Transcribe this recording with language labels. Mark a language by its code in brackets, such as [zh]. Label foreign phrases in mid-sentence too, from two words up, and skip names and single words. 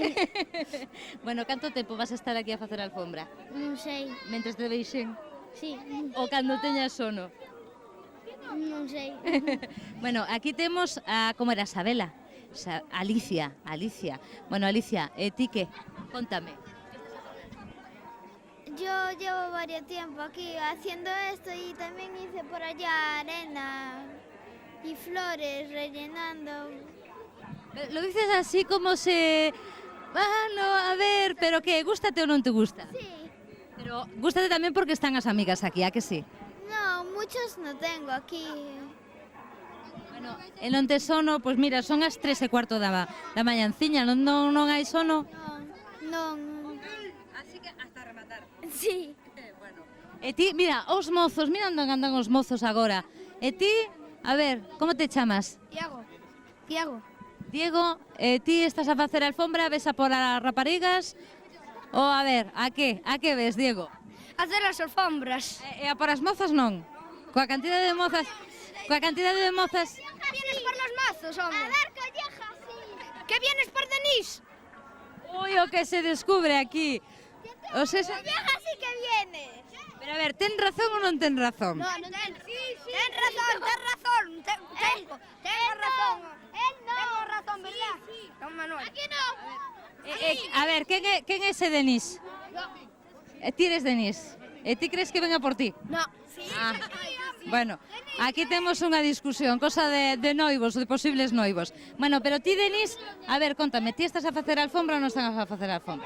[gl] Bueno, canto tempo vas a estar aquí a facer a alfombra? Non sei. Mentres te veixen? [es] Sí, [gl] O cando teñas sono? non sei. Bueno, aquí temos a, como era, Sabela? Alicia. Bueno, Alicia, ti que? Contame. [es] Yo llevo varios tiempo aquí haciendo esto y también hice por allá arena y flores rellenando. Lo dices así como se... no, [gl] a ver, pero que, gústate ou non te gusta? [es] Sí. [gl] Pero gústate tamén porque están as amigas aquí, a que sí? [es] No, muchos no tengo aquí. [gl] Bueno, e non te sono, pois mira, son as 3:15 da mañanciña, non hai sono? [es] No, Así que hasta rematar. sí. Bueno. [gl] E ti, mira, os mozos, mira onde andan os mozos agora. E ti, a ver, como te chamas? Tiago. Diego, ti estás a facer a alfombra, ves a por as raparigas? Ou a ver, a que ves, Diego? Hacer as alfombras. E a por as mozas non? Coa cantidade de mozas... [es] Que vienes por los mazos, hombre. A dar collejas, sí. Que vienes por Denise. [gl] Ui, o que se descubre aquí. [es] O sea, Collejas sí que vienes. [gl] pero a ver, ten razón ou non ten razón? [es] No, [gl] ten razón. [es] Tengo razón. Él no. Tengo razón, ¿verdad? Sí. Don Manuel. Aquí no. [gl] A ver, quen é ese Denis? Ti eres Denis. E ti crees que venga por ti? [es] No. Sí. [gl] Bueno, aquí temos unha discusión, cosa de noivos, de posibles noivos. Bueno, pero ti, Denis, a ver, contame, ti estás a facer a alfombra ou non estás a facer a alfombra?